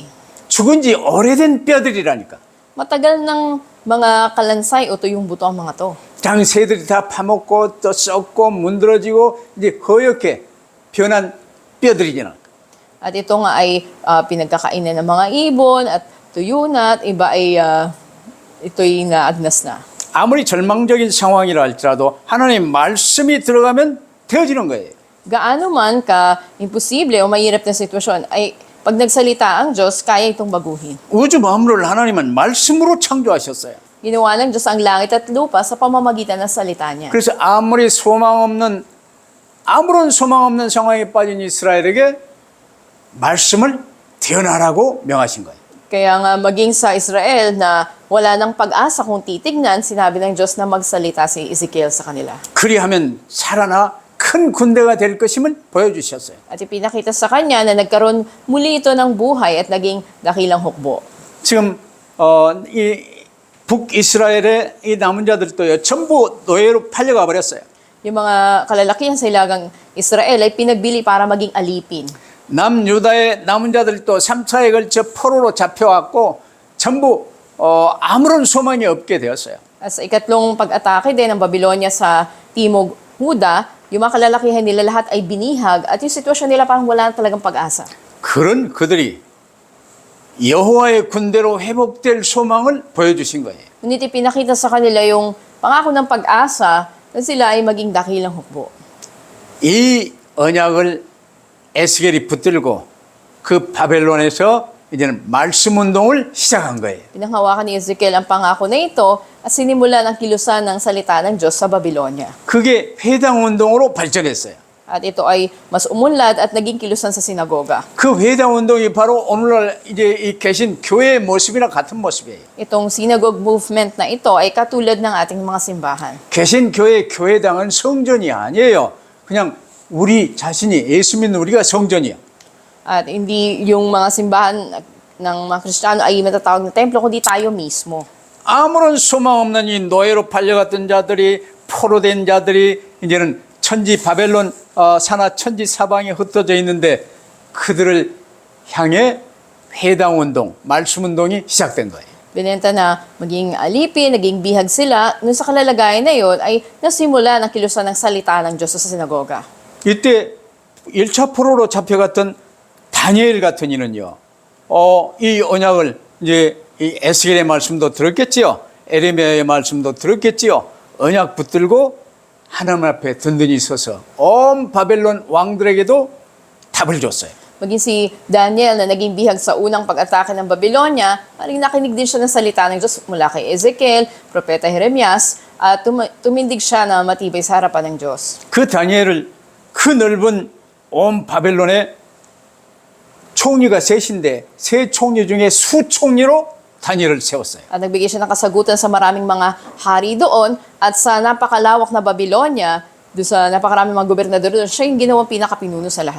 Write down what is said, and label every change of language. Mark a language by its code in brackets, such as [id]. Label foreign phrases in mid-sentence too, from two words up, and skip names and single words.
[ko] 죽은 지 오래된 뼈들이라니까. [tl] Matagal ng mga kalansay o tuyong buto ang mga to. [ko] 장새들이 다 파먹고 또 썩고 문드러지고 이제 허옇게 변한 뼈들이잖아. [tl] At ito nga ay pinagkakainan ng mga ibon at tuyo na at iba ay ito'y naagnas na. [ko] 아무리 절망적인 상황이라 할지라도 하나님 말씀이 들어가면 되어지는 거예요. [tl] Gaano man ka imposible o mahirap na sitwasyon, ay pag nagsalita ang Diyos, kaya itong baguhin. [ko] 우주 만물을 하나님은 말씀으로 창조하셨어요. [tl] Ginawa ng Diyos ang langit at lupa sa pamamagitan ng salita niya. [ko] 그래서 아무런 소망 없는 상황에 빠진 이스라엘에게 말씀을 대언하라고 명하신 거예요. [tl] Kaya nga maging sa Israel na wala ng pag-asa kung titignan, sinabi ng Diyos na magsalita si Ezekiel sa kanila. [ko] 그리하면 살아나 큰 군대가 될 것임을 보여주셨어요. [tl] At ipinakita sa kanya na nagkaroon muli ito ng buhay at naging dakilang hukbo. [ko] 지금 이 북이스라엘의 이 남은 자들도요 전부 노예로 팔려가 버렸어요. [tl] Yung mga kalalakihan sa ilagang Israel ay pinagbili para maging alipin. [ko] 남유다의 남은 자들도 3차에 걸쳐 포로로 잡혀왔고 전부 아무런 소망이 없게 되었어요. [tl] At sa ikatlong pag-atake din ng Babylonia sa Timog Huda, yung mga kalalakihan nila lahat ay binihag at yung sitwasyon nila parang wala na talagang pag-asa. [ko] 그런 그들이 여호와의 군대로 회복될 소망을 보여주신 거예요. [tl] Ngunit ipinakita sa kanila yung pangako ng pag-asa na sila ay maging dakilang hukbo. [ko] 이 언약을 에스겔이 붙들고 그 바벨론에서 이제는 말씀 운동을 시작한 거예요. [tl] Pinanghawakan ni Ezekiel ang pangako na ito at sinimulan ang kilusan ng salita ng Diyos sa Babylonia. [ko] 그게 회당 운동으로 발전했어요. [tl] At ito ay mas umunlad at naging kilusan sa sinagoga. [ko] 그 회당 운동이 바로 오늘날 이제 이 계신 교회의 모습이랑 같은 모습이에요. [tl] Itong [en] synagogue movement [tl] na ito ay katulad ng ating mga simbahan. [ko] 계신 교회당은 성전이 아니에요. 그냥 우리 자신이 예수 믿는 우리가 성전이에요. [tl] At hindi yung mga simbahan ng mga Kristiyano ay matatawag na templo, kundi tayo mismo. [ko] 아무런 소망 없는 이 노예로 팔려갔던 자들이 포로된 자들이 이제는 천지 바벨론 산하 천지 사방에 흩어져 있는데 그들을 향해 회당 운동, 말씀 운동이 시작된 거예요. [tl] Binenta na maging alipin, naging bihag sila. Nung sa kalalagayan na yun ay nasimula ng kilusan ng salita ng Diyos sa sinagoga. [ko] 이때 1차 포로로 잡혀갔던 다니엘 같은 이는요. 이 언약을 이제 이 에스겔의 말씀도 들었겠지요. 에레미야의 말씀도 들었겠지요. 언약 붙들고 하나님 앞에 든든히 서서 온 바벨론 왕들에게도 답을 줬어요. [tl] Maging si Daniel na naging bihag sa unang pag-atake ng Babylonia, maring nakinig din siya ng salita ng Diyos mula kay Ezekiel, Propeta Jeremias, at tumindig siya na matibay sa harapan ng Diyos. [ko] 그 다니엘을 그 넓은 온 바벨론의 총리가 셋인데 세 총리 중에 수총리로 다니엘을 세웠어요. [tl] At nagbigay siya ng kasagutan sa maraming mga hari doon at sa napakalawak na Babylonia, doon sa napakaraming mga gobernador doon, siya yung ginawang pinakapinuno sa lahat.